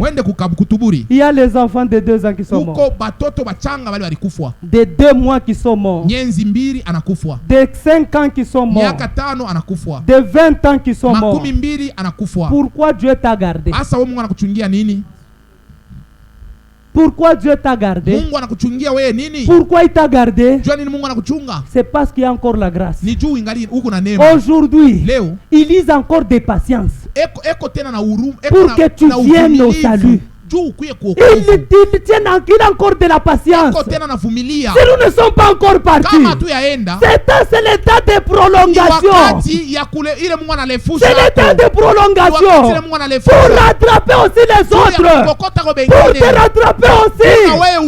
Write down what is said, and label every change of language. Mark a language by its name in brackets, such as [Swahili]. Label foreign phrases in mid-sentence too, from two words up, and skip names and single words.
[French] Il y a les enfants de 2 ans qui sont morts, de 2 mois qui sont morts, de 5 ans qui sont morts, de 20 ans qui sont morts. Pourquoi Dieu t'a gardé? Pourquoi Dieu t'a gardé? [Swahili] Mungu anakuchungia wewe nini? [French] Pourquoi il t'a gardé? [Swahili] Jua nini Mungu anakuchunga? [French] C'est parce qu'il y a encore la grâce. [Swahili] Ni juu ingali uko na neema. [French] Aujourd'hui, [Swahili] leo [French] il use encore des patience. [Swahili] Eko tena na huruma, [French] pour que tu viennes au salut. Il tient encore de la patience. Si nous ne sommes pas encore partis, c'est l'état de prolongation. C'est l'état de prolongation. Pour rattraper aussi les autres. Pour te rattraper aussi.